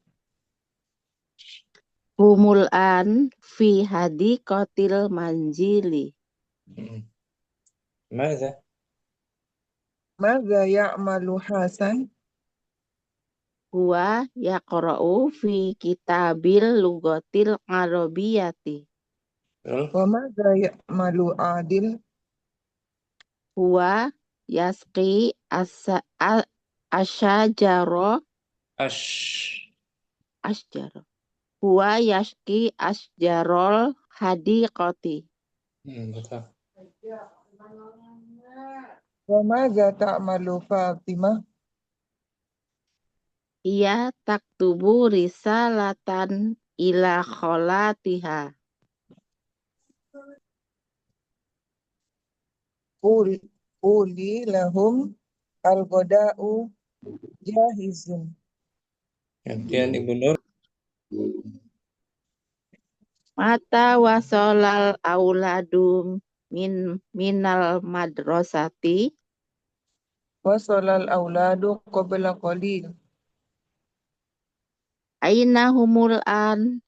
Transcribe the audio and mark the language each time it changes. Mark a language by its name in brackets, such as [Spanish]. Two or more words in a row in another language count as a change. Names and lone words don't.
[Arabic] هم الآن في حديقة المنزل. Mada ماذا يعمل حسن. هو يقرأ في كتاب اللغة العربية. [Indonesian] betul. [Arabic] وماذا يعمل عادل. هو يسقي الأشجار Ash. asjaro. هو يسقي أشجار الحديقة. [Indonesian] Betul. [Arabic] وماذا تعمل فاطمة? هي تكتب رسالة إلى خالتها. قل لهم الغداء جاهز. [Indonesian] Gantian Ibu Nur. [Arabic] متى وصل الأولاد من المدرسة. وصل الأولاد قبل قليل. أين هم الآن.